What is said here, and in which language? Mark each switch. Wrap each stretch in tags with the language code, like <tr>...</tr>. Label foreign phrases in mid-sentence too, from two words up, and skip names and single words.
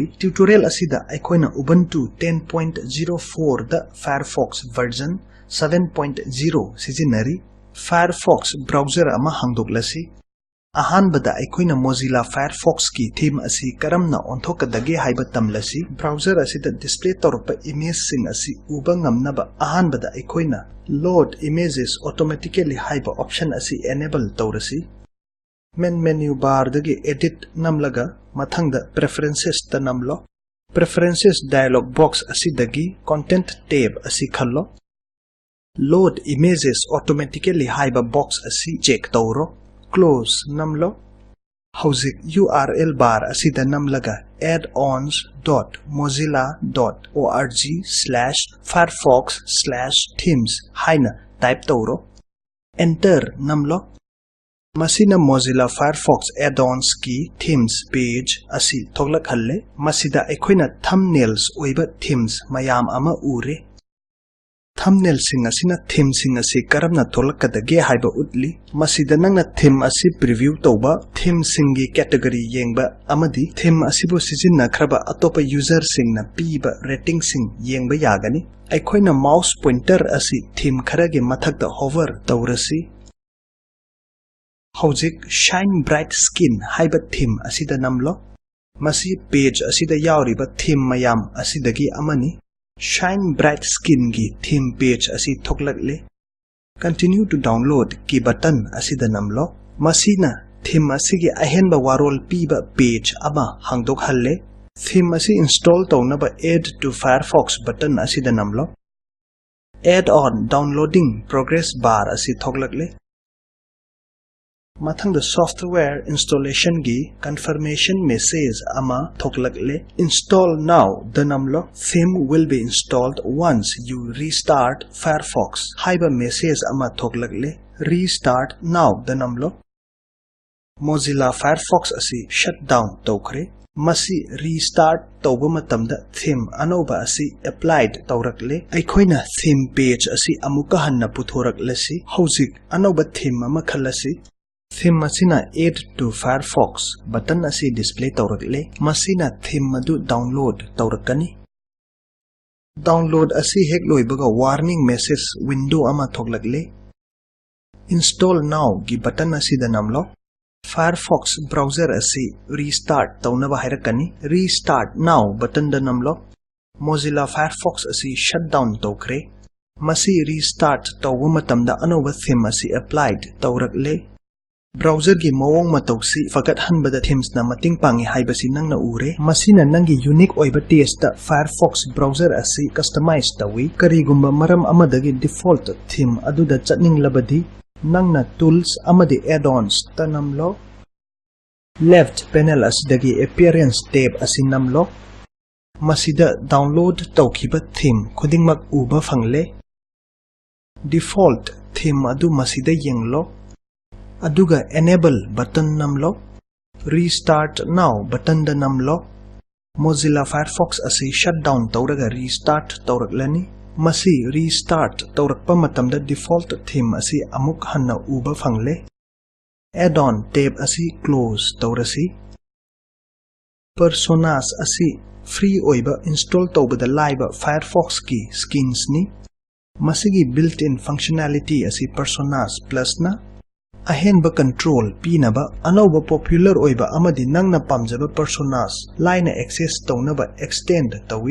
<mni>Tutorial asida aikoina Ubuntu 10.04 da Firefox version 7.0 sizinari. Firefox browser ama hangdoklasi. Ahanbada aikoina Mozilla Firefox ki theme asi karamna onthokadage haiba tamlasi. Browser asida display torpa image sing asi uba ngamnaba ahanbada aikoina</mni> <en>load images automatically</en> <mni>haiba option asi enable tawrasi.</mni> <en>Main menu bar</en> <mni>dagi edit namlaga mathangda preferences ta namlo.</mni> <en>Preferences dialog box</en> <mni>asi dagi</mni> <en>content tab</en> <mni>asi khallo.</mni> <en>Load images automatically</en> <mni>haiba box asi check tawro. Close namlo. Hauzik</mni> <en>URL bar</en> <mni>asida namlaga addons.mozilla.org/firefox/themes haina type tawro. Enter namlo. Masina Mozilla Firefox add-ons ki themes page asi thoglak halle. Masida aikoina thumbnails oiba themes mayam ama ure. Thumbnail sing asina theme sing asi karamna tholakadage haiba utli. Masida nangna theme asi preview tawba theme singi category yengba amadi theme asibo sijinna khraba atopa user singna piba rating sing yengba yagani. Aikoina</mni> <en>mouse pointer</en> <mni>asi theme kharage mathakda hover tawrasi. Hauzik shine bright skin haiba theme asida namlo. Masi page asida yauriba theme mayam asidagi amani. Shine bright skin gi theme page asi thoklakle.</mni> <en>Continue to download</en> <mni>ki button asida namlo. Masina theme asigi ahenba warol piba page ama hangdok halle. Theme asi install tawnaba</mni> <en>add to Firefox</en> <mni>button asida namlo.</mni> <en>Add on downloading progress bar</en> <mni>asi thoklakle. Mathang the</mni> <en>software installation</en> <mni>gi</mni> <en>confirmation message</en> <mni>ama thoklakle.</mni> <en>Install now</en> <mni>the namlo.</mni> <en>Theme will be installed once you restart Firefox</en> <mni>haiba message ama thoklakle.</mni> <en>Restart now</en> <mni>the namlo. Mozilla Firefox asi</mni> <en>shut down</en> <mni>tawkhre. Masi restart tawba matamda theme anoba asi applied tawrakle. Aikoina theme page asi amuka hanna puthoraklasi. Hauzik anoba theme ama khalasi. Theme masina</mni> <en>add to Firefox</en> <mni>button asi display tawrakle. Masina theme madu download tawrakani. Download asi hek loibaga</mni> <en>warning message window</en> <mni>ama thoklakle.</mni> <en>Install now</en> <mni>gi button asi da namlo. Firefox browser asi restart tawnaba hairakani.</mni> <en>Restart now</en> <mni>button da namlo. Mozilla Firefox asi</mni> <en>shut down</en> <mni>tawkhre. Masi restart tawba matamda anoba theme asi applied tawrakle. Browser gi mawong matawsi fagat hanbada themes na mating pangi haibasi nang na ure. Masina nangi unique oiba taste da Firefox browser asi customize tawi. Karigumba maram amadagi</mni> <en>default theme</en> <mni>aduda chatning labadi nang na tools amadi add-ons ta namlo.</mni> <en>Left panel</en> <mni>asidagi</mni> <en>appearance tab</en> <mni>asi namlo. Masida download tawkiba theme khudingmak uba fangle.</mni> <en>Default theme</en> <mni>adu masida yenglo. Aduga</mni> <en>enable button</en> <mni>namlo.</mni> <en>Restart now</en> <mni>button da namlo. Mozilla Firefox asi</mni> <en>shut down</en> <mni>tawraga restart tawraklani. Masi restart tawrakpa matamda</mni> <en>default theme</en> <mni>asi amuk hanna uba fangle.</mni> <en>Add-on tab</en> <mni>asi close tawrasi. Personas asi free oiba install tawbada laiba Firefox ki skins ni. Masigi</mni> <en>built-in functionality</en> <mni>asi</mni> <en>personas plus</en> <mni>na. Ahenba control pinaba anoba popular oiba amadi nangna pamjaba personas line access tawnaba extend tawi.</mni>